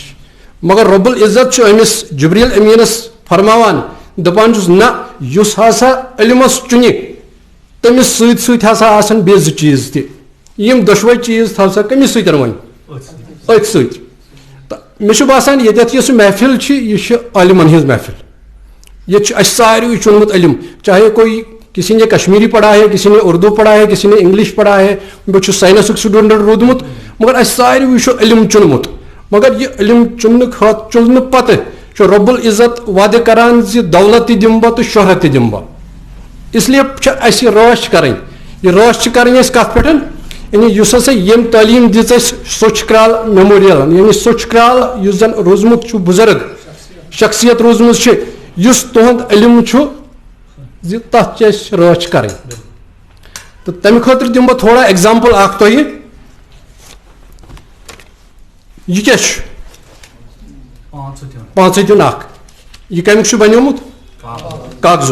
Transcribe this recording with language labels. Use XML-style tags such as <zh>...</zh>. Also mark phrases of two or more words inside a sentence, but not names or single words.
<ks>مگر رب العزت چھُ أمِس جبریٖل أمیٖنس فرماوان, دپان چھُس نہ, یُس ہسا علمس چُنہِ تٔمِس سۭتۍ سۭتۍ ہسا آسن بیٚیہِ 2 چیٖز تہِ. یِم 2 چیٖز تھاو سا کٔمِس سۭتۍ وۄنۍ, أتھۍ سۭتۍ. تہٕ مےٚ چھُ باسان ییٚتٮ۪تھ یۄس محفل چھِ, یہِ چھِ عالمن ہٕنٛز محفل. یہ ساروی چنمت علم,</ks> <ur>چاہے کوئی کسی نے کشمیری پڑھا ہے, کسی نے اردو پڑھا ہے, کسی نے انگلش پڑھا ہے, بہت</ur> <en>scientific student</en> <ks>روٗدمُت, مگر اس ساروی علم چنمت. مگر یہ علم چنہ پتہ چھُ رب العزت وعدٕ کران زِ دولت تہِ دِمہٕ بہٕ تہٕ شہرت تہِ دِمہٕ بہٕ. اس لیے چھِ اَسہِ رٲچھ کرٕنۍ, یہ رٲچھ چھِ کرٕنۍ أسۍ کتھ پٮ۪ٹھ, یعنی یُس ہسا ییٚمۍ تعلیٖم دِژ اَسہِ سوچ کرال میموریل, یعنی سوچ کرال یُس زن روٗزمُت چھُ بُزرگ شخصیت روٗزمٕژ چھِ, یُس تُہُنٛد علم چھُ زِ تتھ چھِ أسۍ رٲچھ کرٕنۍ. تہٕ تمہِ خٲطرٕ دِمہٕ بہٕ تھوڑا ایگزامپل اکھ تۄہہِ. یہِ کیٛاہ چھُ, 5 اکھ, یہِ کمیُک چھُ بنیومُت, کاغذو.</ks>